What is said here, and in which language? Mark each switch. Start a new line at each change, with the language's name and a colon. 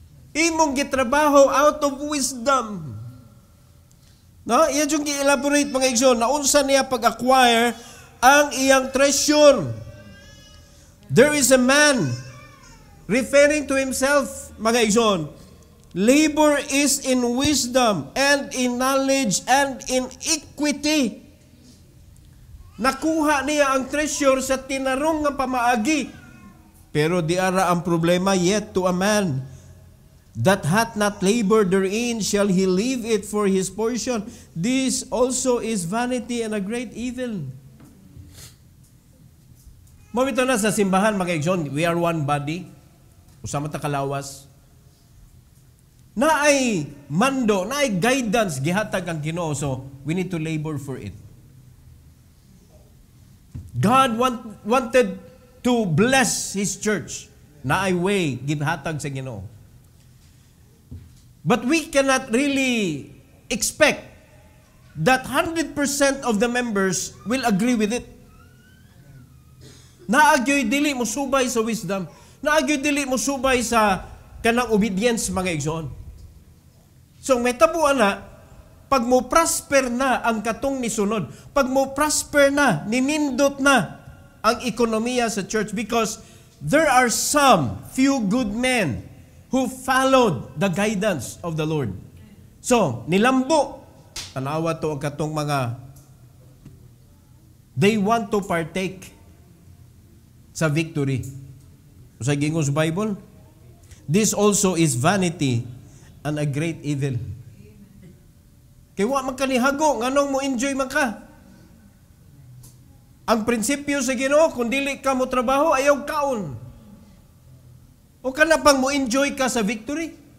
Cebuano: Imong gitrabaho
English: out of wisdom.
Cebuano: No, iya yung i-elaborate mga igsoon, naunsa niya pag-acquire ang iyang treasure.
English: There is a man referring to himself,
Cebuano: mga igsoon,
English: labor is in wisdom and in knowledge and in equity.
Cebuano: Nakuha niya ang treasure sa tinarong nga pamaagi. Pero di ara ang problema,
English: yet to a man that hath not labored therein shall he leave it for his portion. This also is vanity and a great evil.
Cebuano: Mabito na sa simbahan mga igsoon,
English: we are one body.
Cebuano: Usama ta kalawas. Na ay mando, na ay guidance gihatag ang Ginoo, so we need to labor for it.
English: God wanted to bless His church.
Cebuano: Na ay way gihatag sa Ginoo.
English: But we cannot really expect that 100% of the members will agree with it.
Cebuano: Naagyoy dili mo subay sa wisdom. Naagyoy dili mo subay sa kanang obedience mga igsoon. So may tabuan na, pag mo prosper na ang katong nisunod, pag mo prosper na, ninindot na ang ekonomiya sa church
English: because there are some few good men who followed the guidance of the Lord.
Cebuano: So, nilambo, tanawa to ang katong mga,
English: they want to partake
Cebuano: sa victory. Sa gingon sa Bible,
English: this also is vanity and a great evil.
Cebuano: Kaya wa magkanihago, nganong mo enjoy man ka. Ang prinsipyo sa Ginoo, kung dili ka mo trabaho, ayaw kaon. O ka na pang mo enjoy ka sa victory?